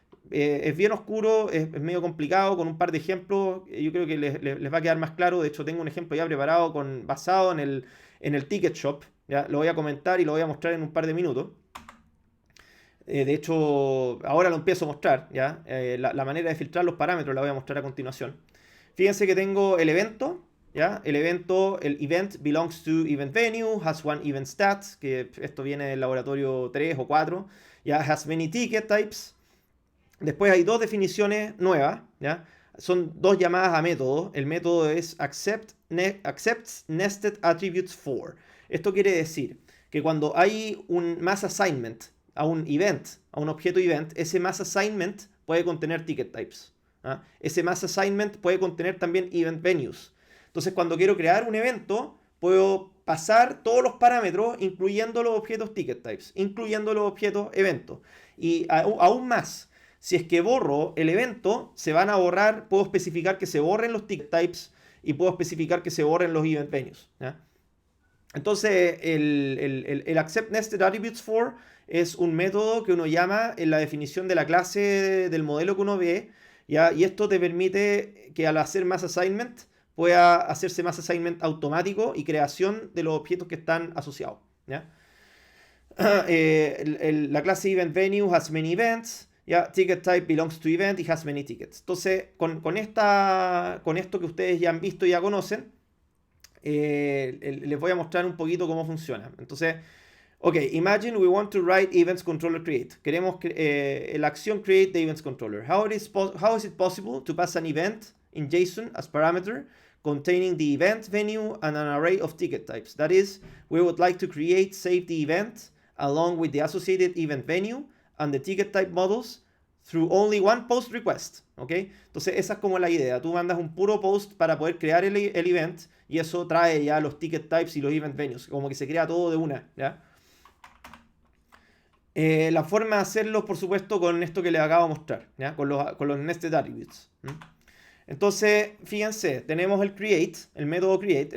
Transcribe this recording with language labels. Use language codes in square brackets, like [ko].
[es] Es bien oscuro, es medio complicado, con un par de ejemplos yo creo que les va a quedar más claro. De hecho tengo un ejemplo ya preparado basado en el ticket shop, ¿ya? Lo voy a comentar y lo voy a mostrar en un par de minutos. De hecho ahora lo empiezo a mostrar, ¿ya? La manera de filtrar los parámetros la voy a mostrar a continuación. Fíjense que tengo el evento, ¿ya? [en] El event belongs to event venue, has one event stat, [es] que esto viene del laboratorio 3 o 4, ya, [en] has many ticket types. [es] Después hay dos definiciones nuevas, ¿ya? Son dos llamadas a método. El método es accepts nested attributes for. Esto quiere decir que cuando hay un mass assignment a un event, a un objeto event, ese mass assignment puede contener ticket types, ¿ah? Ese mass assignment puede contener también event venues. Entonces, cuando quiero crear un evento, puedo pasar todos los parámetros, incluyendo los objetos ticket types, incluyendo los objetos eventos. Y aún más, si es que borro el evento, se van a borrar, puedo especificar que se borren los ticket types y puedo especificar que se borren los event venues, ¿ya? Entonces, el accept nested attributes for es un método que uno llama en la definición de la clase del modelo que uno ve, ¿ya? Y esto te permite que al hacer mass assignment pueda hacerse mass assignment automático y creación de los objetos que están asociados, ¿ya? La clase event venue has many events. [en] Yeah, ticket type belongs to event y has many tickets. [es] Entonces, con esto que ustedes ya han visto y ya conocen, les voy a mostrar un poquito cómo funciona. [en] Entonces, ok, imagine we want to write events controller create. [es] Queremos la acción [en] create the events controller. How is it possible to pass an event in JSON as parameter containing the event venue and an array of ticket types? That is, we would like to create, save the event along with the associated event venue and the ticket type models through only one post request, ¿ok? [es] Entonces esa es como la idea. Tú mandas un puro post para poder crear el event y eso trae ya los ticket types y los event venues, como que se crea todo de una, ¿ya? La forma de hacerlo, por supuesto, con esto que les acabo de mostrar, ¿ya? Con los nested attributes. Entonces, fíjense, tenemos el create, el método create.